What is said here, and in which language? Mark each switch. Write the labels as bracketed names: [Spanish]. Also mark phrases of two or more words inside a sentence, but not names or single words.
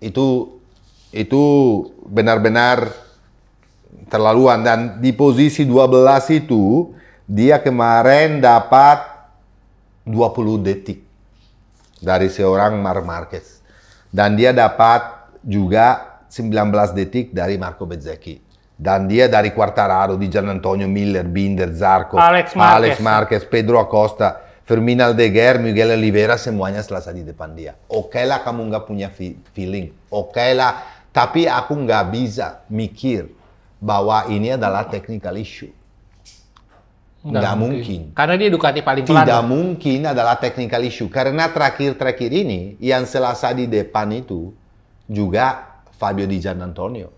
[Indonesian] Itu benar-benar terlaluan. Dan di posisi 12 itu dia kemarin dapat 20 detik dari seorang Marc Marquez. Dan dia dapat juga 19 detik dari Marco Bezzecchi. Dan dia dari Quartararo, di Gian Antonio, Miller, Binder, Zarco, Alex Marquez, Pedro Acosta, Fermin Aldeguer, Miguel Oliveira, semuanya selesai di depan dia. Oke lah kamu nggak punya feeling, oke lah, tapi aku nggak bisa mikir bahwa ini adalah [English] technical issue. [Indonesian] Nggak mungkin. Karena dia Ducati paling pelan. Tidak mungkin adalah [English] technical issue. [Indonesian] Karena terakhir ini, yang selesai di depan itu juga Fabio Di Gian Antonio.